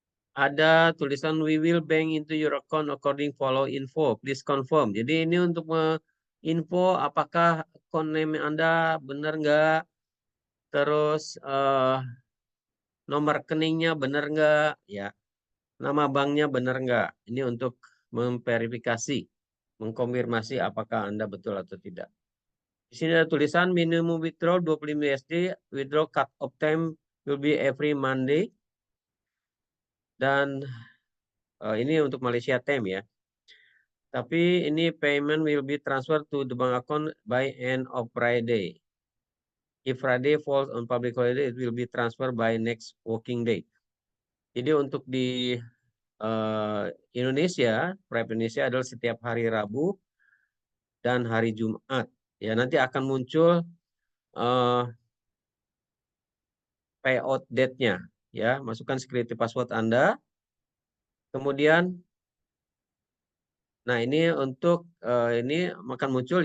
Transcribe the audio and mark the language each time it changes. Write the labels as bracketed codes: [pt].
[id] Ada tulisan [en] we will bank into your account according follow info. Please confirm. [id] Jadi ini untuk info apakah account name Anda benar nggak, terus nomor rekeningnya benar nggak, ya, nama banknya benar nggak. Ini untuk memverifikasi, mengkonfirmasi apakah Anda betul atau tidak. Di sini ada tulisan [en] minimum withdraw 25 USD, withdraw cut off time will be every Monday. [id] Dan ini untuk [en] Malaysia time, [id] ya. Tapi ini [en] payment will be transferred to the bank account by end of Friday. If Friday falls on public holiday, it will be transferred by next working day. [id] Jadi untuk di Indonesia, Prep Indonesia adalah setiap hari Rabu dan hari Jumat. Ya, nanti akan muncul eh, payout date-nya. Ya, masukkan security password Anda. Kemudian, nah ini untuk ini akan muncul.